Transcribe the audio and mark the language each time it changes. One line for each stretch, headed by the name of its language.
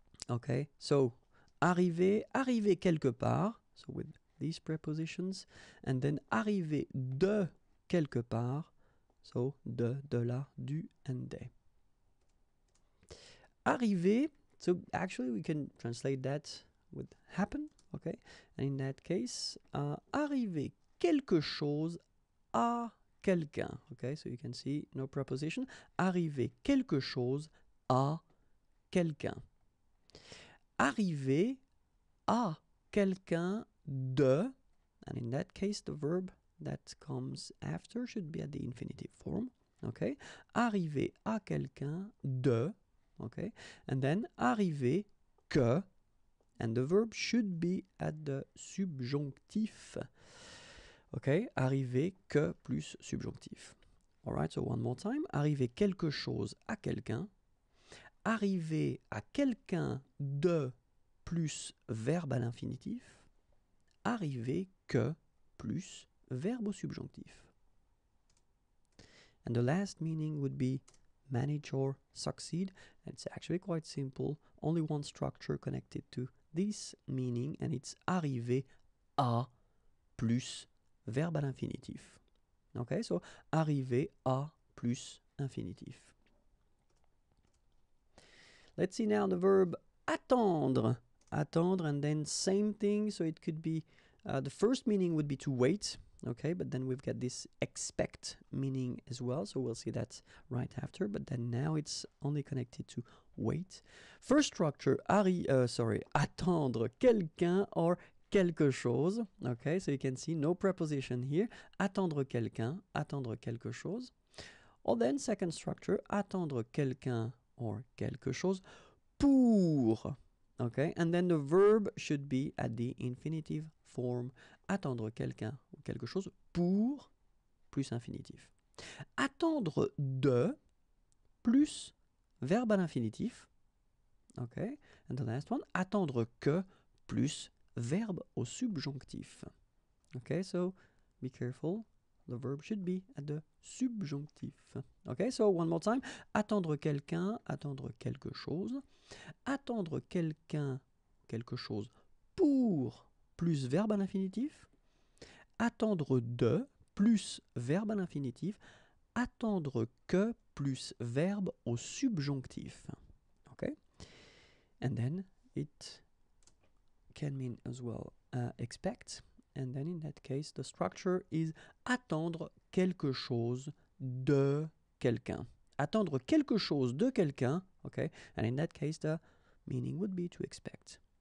English: Okay, so
French: arriver quelque part,
English: so with these prepositions, and then
French: arriver de quelque part,
English: so de la, du, and de. Arriver, so actually we can translate that with happen, okay? And in that case,
French: arriver quelque chose à quelqu'un,
English: okay? So you can see no preposition.
French: Arriver quelque chose à quelqu'un. Arriver à quelqu'un de,
English: and in that case the verb that comes after should be at the infinitive form, okay?
French: Arriver à quelqu'un de,
English: okay, and then arriver que, and the verb should be at the subjonctif, okay,
French: arriver que plus subjonctif.
English: All right, so one more time,
French: arriver quelque chose à quelqu'un, arriver à quelqu'un de plus verbe à l'infinitif, arriver que plus verbe au subjonctif.
English: And the last meaning would be manage or succeed. It's actually quite simple. Only one structure connected to this meaning, and it's
French: arriver à plus verbe à l'infinitif.
English: Okay, so
French: arriver à plus infinitif.
English: Let's see now the verb attendre. Attendre, and then same thing. So it could be the first meaning would be to wait. Okay, but then we've got this expect meaning as well, so we'll see that right after, but then now it's only connected to wait. First structure,
French: attendre quelqu'un
English: or
French: quelque chose.
English: Okay, so you can see no preposition here.
French: Attendre quelqu'un, attendre quelque chose.
English: Or then second structure,
French: attendre quelqu'un or quelque chose pour.
English: Okay, and then the verb should be at the infinitive form.
French: Attendre quelqu'un ou quelque chose pour plus infinitif. Attendre de plus verbe à l'infinitif.
English: Okay, and the last one,
French: attendre que plus verbe au subjonctif.
English: Okay, so be careful. The verb should be at the subjonctif. Okay, so one more time.
French: Attendre quelqu'un, attendre quelque chose. Attendre quelqu'un, quelque chose pour plus verbe à l'infinitif. Attendre de plus verbe à l'infinitif. Attendre que plus verbe au subjonctif.
English: Okay? And then it can mean as well expect. And then in that case, the structure is
French: attendre quelque chose de quelqu'un. Attendre quelque chose de quelqu'un,
English: okay? And in that case, the meaning would be to expect.